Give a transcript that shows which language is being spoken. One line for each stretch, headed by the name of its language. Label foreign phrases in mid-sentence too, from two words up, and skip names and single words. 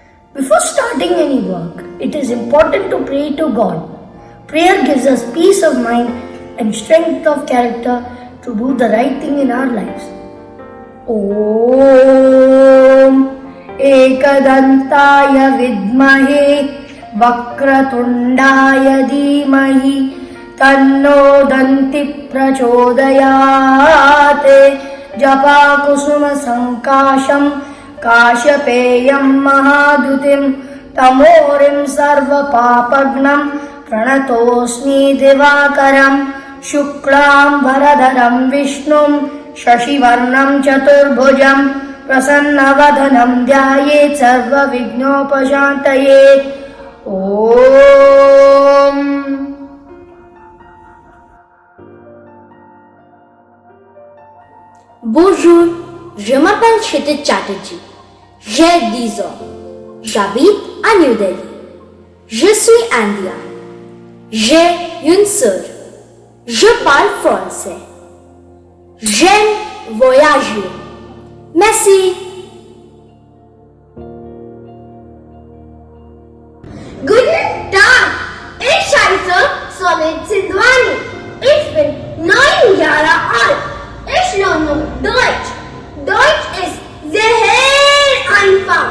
English: Before starting any work, it is important to pray to God. Prayer gives us peace of mind and strength of character to do the right thing in our lives.
Sanskrit: ॐ एकदन्ताय विद्महे वक्रतुण्डाय धीमहि तन्नो दन्ति प्रचोदयते जपा कुसुम संकाशं काश्यपेयं महाद्युतिम् तमोरिं सर्व पापघ्नं प्रणतोऽस्मि दिवाकरम् शुक्लं वरधरं विष्णुं शशिवर्णं चतुर्भुजम् प्रसन्नवदनं ध्यायेत् सर्व विघ्नोपशान्तये ॐ.
French: Bonjour, je m'appelle Kshitij Chatterjee. J'ai 10 ans. J'habite à New Delhi. Je suis indienne. J'ai une sœur. Je parle français. J'aime voyager. Merci.
German: Guten Tag, ich heiße Swamit Sindhwani. Ich bin 9 Jahre alt. Ich lerne Deutsch. Deutsch ist sehr einfach.